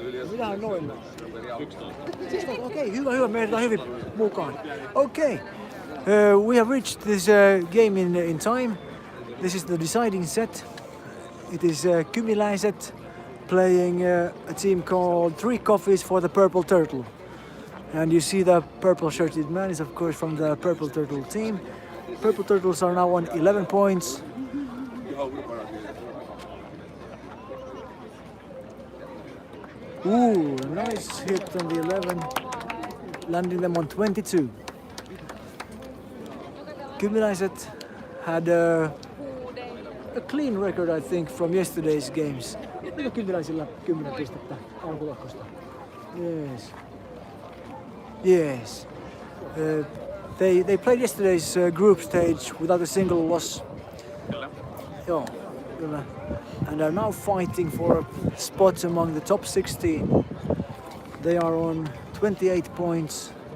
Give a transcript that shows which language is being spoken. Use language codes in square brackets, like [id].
[fi] Minä on noin. 16. Okei, hyvä. Me edetään hyvin mukaan. [en] Okay. We have reached this game in time. This is the deciding set. It is Kymiläiset playing a team called Three Coffees for the Purple Turtle. And you see the purple shirted man is of course from the Purple Turtle team. Purple Turtles are now on 11 points. Ooh, nice hit on the 11, landing them on 22. Kymiläiset had a clean record, I think, from yesterday's games. [fi] Oliko Kymiläisillä 10 pistettä alkulohkosta? [en] Yes. They played yesterday's group stage without a single loss. [fi] Joo, kyllä. [en] And are now fighting for a spot among the top 16. They are on 28 points.